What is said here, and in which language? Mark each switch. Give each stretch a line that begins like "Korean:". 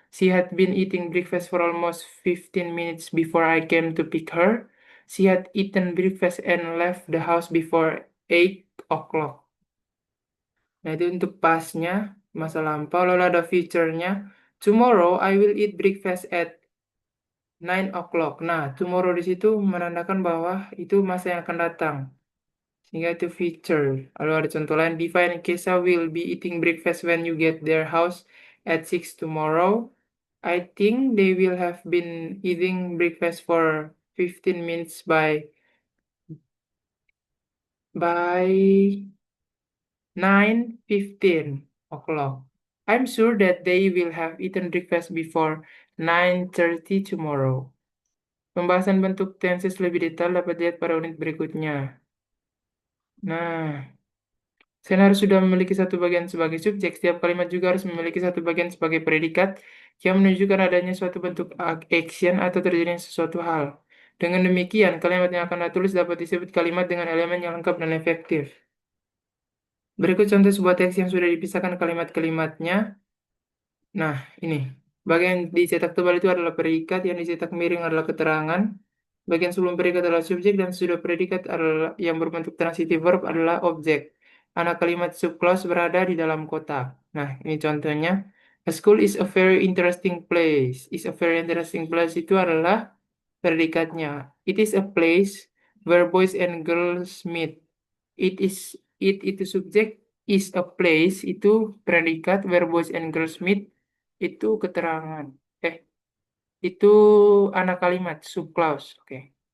English: She had been eating breakfast for almost 15 minutes before I came to pick her. She had eaten breakfast and left the house before 8 o'clock.
Indonesian: Nah, itu untuk pasnya, masa lampau. Lalu ada future-nya.
English: Tomorrow I will eat breakfast at 9 o'clock.
Indonesian: Nah, tomorrow di situ menandakan bahwa itu masa yang akan datang. Sehingga itu feature. Lalu ada contoh lain,
English: define Kesa will be eating breakfast when you get their house at 6 tomorrow. I think they will have been eating breakfast for 15 minutes by 9:15 o'clock. I'm sure that they will have eaten breakfast before 9:30 tomorrow.
Indonesian: Pembahasan bentuk tenses lebih detail dapat dilihat pada unit berikutnya. Nah, selain harus sudah memiliki satu bagian sebagai subjek, setiap kalimat juga harus memiliki satu bagian sebagai predikat yang menunjukkan adanya suatu bentuk action atau terjadinya sesuatu hal. Dengan demikian, kalimat yang akan ditulis dapat disebut kalimat dengan elemen yang lengkap dan efektif. Berikut contoh sebuah teks yang sudah dipisahkan kalimat-kalimatnya. Nah, ini. Bagian dicetak tebal itu adalah predikat, yang dicetak miring adalah keterangan. Bagian sebelum predikat adalah subjek, dan sudah predikat adalah yang berbentuk transitive verb adalah objek. Anak kalimat subclause berada di dalam kotak. Nah, ini contohnya.
English: A school is a very interesting place. Is a very interesting place
Indonesian: itu adalah predikatnya.
English: It is a place where boys and girls meet. It
Indonesian: itu subjek,
English: is a place
Indonesian: itu predikat,
English: where boys and girls meet
Indonesian: itu keterangan. Itu anak kalimat subclause. Oke.